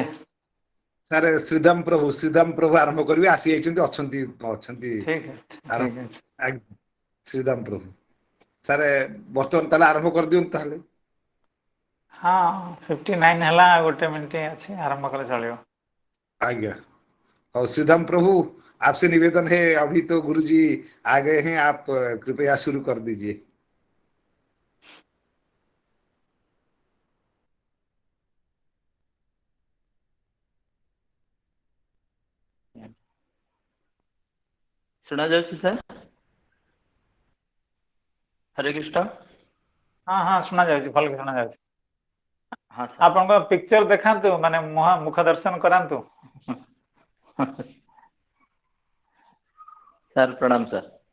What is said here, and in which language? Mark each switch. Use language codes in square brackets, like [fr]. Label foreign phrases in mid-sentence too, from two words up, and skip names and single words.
[or] ସାର୍ ଶ୍ରୀଦାମ ପ୍ରଭୁ ଆରମ୍ଭ କରିବେ। ଆସି ଯାଇଛନ୍ତି, ଅଛନ୍ତି ଠିକ ଅଛି, ଠିକ ଅଛି। ଶ୍ରୀଦାମ ପ୍ରଭୁ ସାର୍ ବର୍ତ୍ତମାନ ତାହେଲେ ଆରମ୍ଭ କରିଦିଅନ୍ତୁ ତାହେଲେ। ହଁ 59 ହେଲା, 1 ମିନିଟ୍ ଅଛି, ଆରମ୍ଭ କଲେ ଚଳିବ। [hi] आज्ञा। और श्रीधाम प्रभु आपसे निवेदन है, अभी तो गुरुजी आ गए हैं, आप कृपया शुरू कर दीजिए। [or] सुना जाଉଛି ସାର୍? ହରେ କୃଷ୍ଣ। ହଁ ହଁ ଶୁଣା ଯାଉଛି, ଭଲକି ଶୁଣା ଯାଉଛି। ହଁ ସାର୍। ଆପଣଙ୍କ ପିକ୍ଚର ଦେଖାନ୍ତୁ, ମାନେ ମୁଖ ଦର୍ଶନ କରାନ୍ତୁ। ସାର୍ ପ୍ରଣାମ ସାର୍।